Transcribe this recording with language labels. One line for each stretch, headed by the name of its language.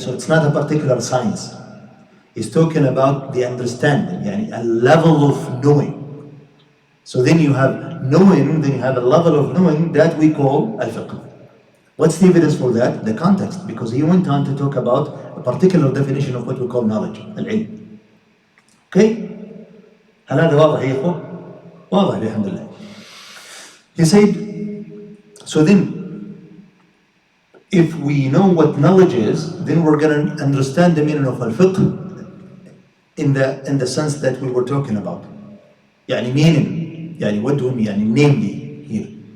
English: So it's not a particular science. He's talking about the understanding, يعني a level of knowing. So then you have knowing, then you have a level of knowing that we call al-fiqh. What's the evidence for that? The context, because he went on to talk about a particular definition of what we call knowledge, al-ilm. Okay?
Arabic: هل هذا واضح يا إخوة؟ واضح الحمد لله.
English: He said, so then, if we know what knowledge is, then we're going to understand the meaning of al-fiqh in the sense that we were talking about. يعني meaning, يعني what do we mean? يعني namely here.